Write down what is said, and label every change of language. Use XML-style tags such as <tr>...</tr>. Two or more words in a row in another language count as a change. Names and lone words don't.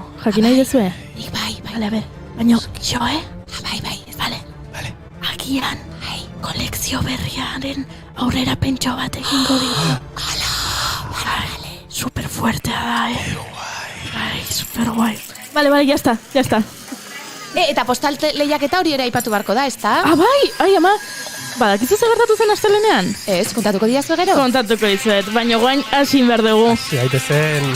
<eu>Jakin nahi dezue? Bai. Bale, baina, jo, Bai, ez. Agian, kolekzio berriaren aurrera pentso bat egingo digu. Super fuertea da, Bai, super guai.</eu> <es>Vale, ya está.</es> <eu>Eta postal lehiaketa hori ere aipatu beharko da, ezta? Ah, bai, ai ama. Badakizu zer gertatu zen astelenean? Ez, kontatuko diazu gero? Kontatuko dizuet, baina guain hasi behar dugu. Gaitezen.</eu>